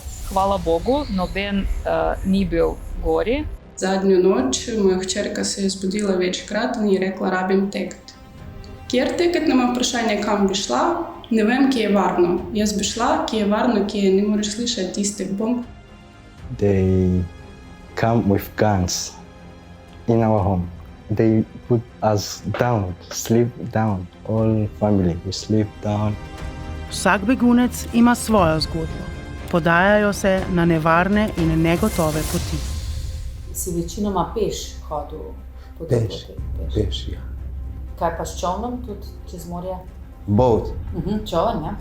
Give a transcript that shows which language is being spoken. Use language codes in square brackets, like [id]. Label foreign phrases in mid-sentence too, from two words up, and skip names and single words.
[sl] Hvala Bogu, noben ni bil gori. Zadnjo noč moja hčerka se je zbudila večkrat in je rekla, rabim teket. Kjer teket, nema vprašanje, kam bi šla, ne vem, kje je varno. Jaz bi šla, kje je varno, kje ne moreš slišati tistih bomb. [en] They come with guns in our home. They put us down, sleep down. All family, we sleep down. [sl] Vsak begunec ima svojo zgodbo. Podajajo se na nevarne in negotove poti. Si večinoma peš hodil po tej poti? Peš, ja. Kaj pa s čolnom tudi čez morje? Boat. Čoln, ja?